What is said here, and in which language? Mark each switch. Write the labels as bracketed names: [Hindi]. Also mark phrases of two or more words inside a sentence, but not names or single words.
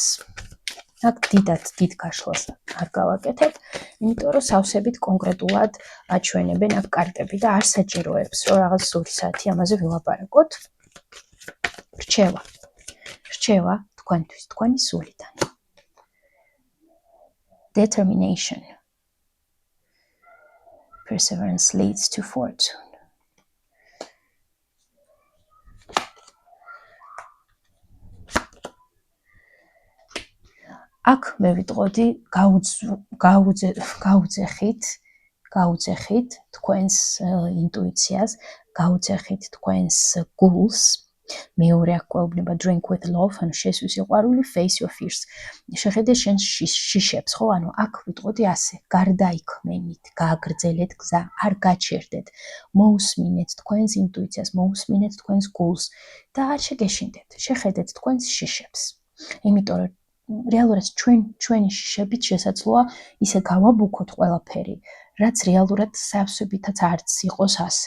[Georgian] აქ დიდ გაშლას არ გავაკეთებ, იმიტომ რომ სავსებით კონკრეტულად აჩვენებენ აქ კარტები და არ საჭიროებს, რომ რაღაც სული საათი ამაზე ვილაპარაკოთ. რჩევა თქვენთვის, თქვენი სულიდან. [English] Determination. Perseverance leads to fortune. [Georgian] აქ მე ვიტყოდი გაუძეხით თქვენს ინტუიციას, გაუძეხით თქვენს გულს. მეორე აქ გვეუბნება [English] drink with love, [Georgian] ანუ შესვი სიყვარული, [English] face your fears. [Georgian] შეხედე შენ შიშებს, ხო? ანუ აქ ვიტყოდი ასე, გარდაიქმენით, გააგრძელეთ გზა, არ გაჩერდეთ. მოусმინეთ თქვენს ინტუიციას, მოусმინეთ თქვენს გულს და არ შეგეშინდეთ. შეხედეთ თქვენს შიშებს. იმიტომ რომ რეალურად ჩვენი შიშებით შესაძლოა ისე გავაბუქოთ ყველაფერი, რაც რეალურად სავსებითაც არც იყოს ასე.